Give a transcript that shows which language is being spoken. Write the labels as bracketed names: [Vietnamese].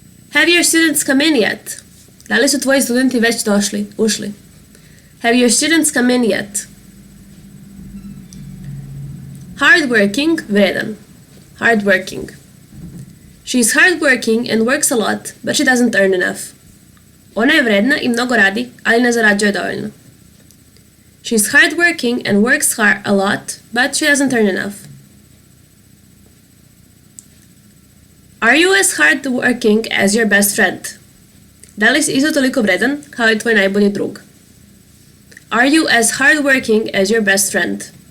[English] Have your students come in yet? [Serbian] Da li su tvoji studenti već ušli? [English] Have your students come in yet? Hardworking, vredan. Hardworking. She's hardworking and works a lot, but she doesn't earn enough. [Serbian] Ona je vredna i mnogo radi, ali ne zarađuje dovoljno. [English] She's hardworking and works hard a lot, but she doesn't earn enough. Are you as hardworking as your best friend? [Serbian] Da li si isto toliko vredan kao i tvoj najbolji drug? [English] Are you as hardworking as your best friend?